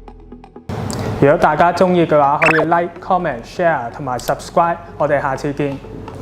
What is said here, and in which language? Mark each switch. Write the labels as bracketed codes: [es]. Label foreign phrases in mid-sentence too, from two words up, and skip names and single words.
[yue] 如果大家中意嘅話，可以 [en] like、comment、share [yue] 同埋 subscribe。我哋下次見。